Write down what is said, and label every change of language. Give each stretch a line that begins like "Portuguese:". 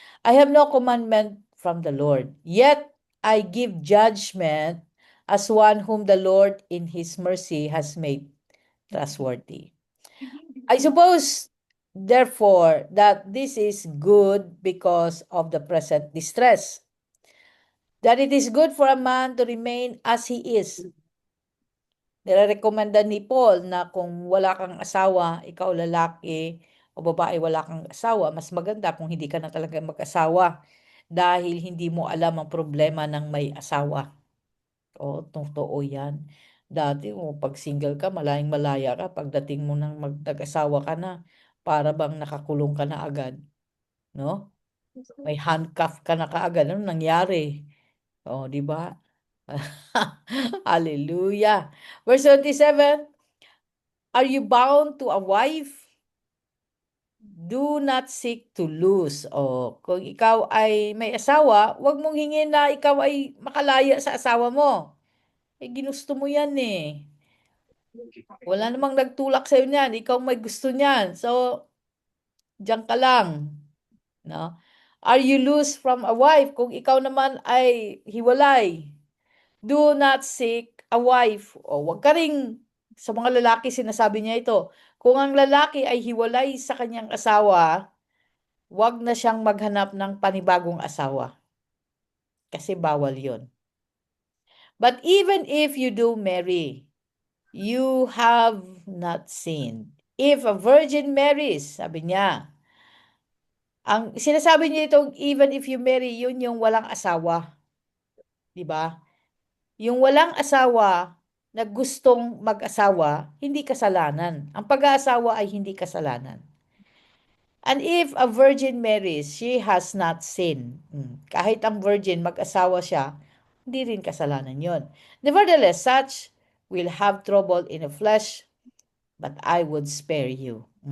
English: I have no commandment from the Lord, yet I give judgment as one whom the Lord in His mercy has made trustworthy. I suppose, therefore, that this is good because of the present distress, that it is good for a man to remain as he is.
Filipino: Nirekomenda ni Paul na kung wala kang asawa, ikaw lalaki o babae wala kang asawa, mas maganda kung hindi ka na talaga mag-asawa dahil hindi mo alam ang problema ng may asawa. Totoo yan. Dati, pag single ka, malayang-malaya ka. Pagdating mo nang mag-asawa ka na, para bang nakakulong ka na agad. No? May handcuff ka na kaagad. Ano nangyari? Di ba? Hallelujah.
English: Verse 27, are you bound to a wife? Do not seek to lose.
Filipino: Kung ikaw ay may asawa, huwag mong hingin na ikaw ay makalaya sa asawa mo. Ginusto mo yan eh. Wala namang nagtulak sa'yo niyan. Ikaw may gusto niyan. So, diyan ka lang. No?
English: Are you loose from a wife?
Filipino: Kung ikaw naman ay hiwalay,
English: do not seek a wife.
Filipino: Wag ka ring, sa mga lalaki sinasabi niya ito, kung ang lalaki ay hiwalay sa kanyang asawa, wag na siyang maghanap ng panibagong asawa. Kasi bawal yon.
English: But even if you do marry, you have not sinned. If a virgin marries,
Filipino: sabi niya, ang sinasabi niya itong
English: even if you marry,
Filipino: yun yung walang asawa. 'Di ba? Yung walang asawa na gustong mag-asawa, hindi kasalanan. Ang pag-aasawa ay hindi kasalanan.
English: And if a virgin marries, she has not sinned.
Filipino: Kahit ang virgin, mag-asawa siya, hindi rin kasalanan yon.
English: Nevertheless, such will have trouble in the flesh, but I would spare you.